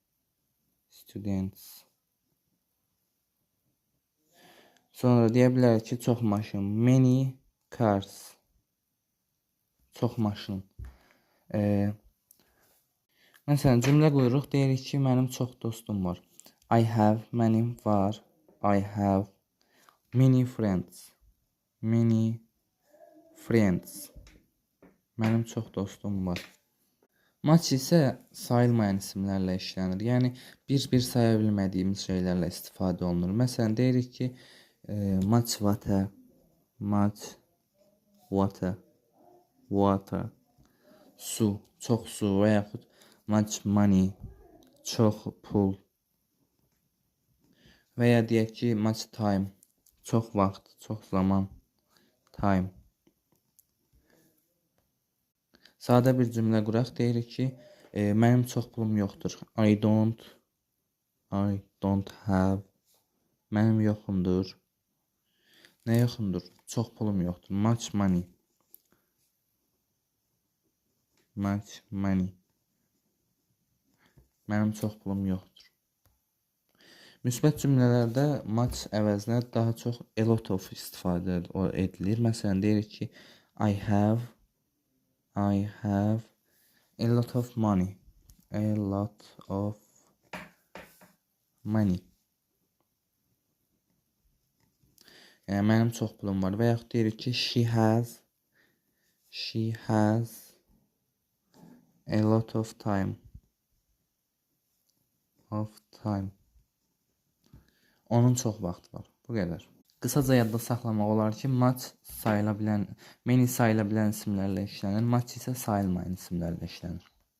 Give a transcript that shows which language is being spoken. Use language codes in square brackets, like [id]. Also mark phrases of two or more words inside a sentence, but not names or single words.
[az] Sonra deyə bilərik ki, çox maşın, [en] many cars. [az] Çox maşın. Məsələn, cümlə qururuq, deyirik ki, mənim çox dostum var. [en] I have, [az] mənim var. [en] I have many friends. Many friends. [az] Mənim çox dostum var. Much isə sayılmayan isimlərlə işlənir. Yəni, bir-bir saya bilmədiyimiz şeylərlə istifadə olunur. Məsələn, deyirik ki, [en] much water, much water, water, [az] su, çox su və yaxud [en] much money, [az] çox pul. Və ya deyək ki, [en] much time, [az] çox vaxt, çox zaman, time. Sadə bir cümlə quraq, deyirik ki, mənim çox pulum yoxdur. [en] I don't have. [az] Mənim yoxumdur. Nə yoxumdur? Çox pulum yoxdur. [en] Much money. Much money. [az] Mənim çox pulum yoxdur. Müsbət cümlələrdə much əvəzinə daha çox [en] a lot of [az] istifadə edilir. Məsələn, deyirik ki, [en] I have a lot of money. A lot of money. [az] Yəni, mənim çox pulum var. Və yaxud deyirik ki, [en] she has a lot of time. [az] Onun çox vaxtı var. Bu qədər. Qısaca yadda saxlamaq olar ki, much sayıla bilən, many sayıla bilən isimlərlə işlənir. Much isə sayılmayan isimlərlə işlənir.